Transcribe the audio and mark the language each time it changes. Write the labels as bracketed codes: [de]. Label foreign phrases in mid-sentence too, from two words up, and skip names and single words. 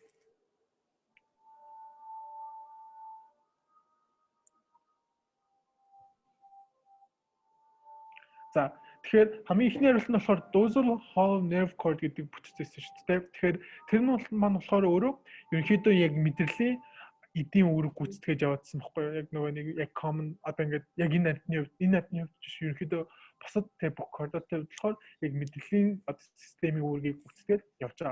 [mn] За тэгэхээр хамгийн ихний хариулт нь болохоор [en] dorsal whole nerve cord [mn] гэдэг бүтцээс шүү дээ. Тэгэхээр тэр нь маань болохоор өөрөө ерөнхийдөө яг мэдрэлийн эдийн үүрэг гүйцэтгэж яваадсан байхгүй юу? Яг нөгөө нэг яг common одоо ингээд яг энэ амтны хувьд чинь ерөнхийдөө бусад тэг бүх кордотой болохоор яг мэдрэлийн системийн үүргийг гүйцэтгээд явж байгаа.